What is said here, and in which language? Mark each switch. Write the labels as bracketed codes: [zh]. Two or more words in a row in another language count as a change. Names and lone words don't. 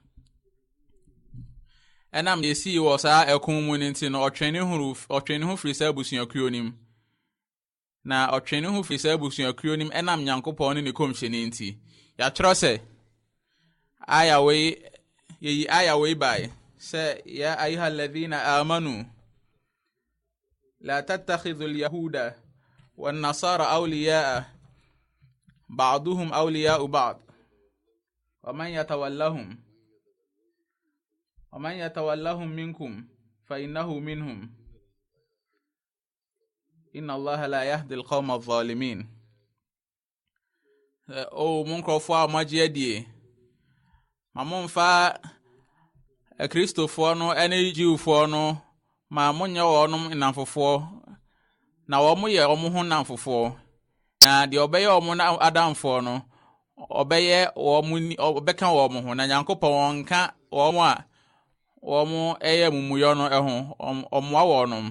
[ak] enam yesi wɔ saa ɛkon mu nti no ɔtwene ho firi saa abusuakuo nim na ɔtwene ho firi saa abusuakuo nim enam Nyankopɔn ne komhyɛne nti ya kyerɛ sɛ aya wei bai sɛ [ar] يا أيها الذين آمنوا لا تتخذوا اليهود والنصارى أولياء بعضهم أولياء بعض ومن يتولهم منكم فإنه منهم إن الله لا يهدي القوم الظالمين. [ak] Munkrofo a magye adie mamomfa Kristofo no ene Jewfo no ma monye wɔnom namfofo na wɔn yɛ wɔn ho namfofo na de ɔbɛyɛ wɔn na adamfo no ɔbɛyɛ wɔn ɔbɛka wɔn ho na Nyankopɔn nka wɔn a wɔn ɛyɛ mumuyɔ no ɛho ɔmoa wɔnom.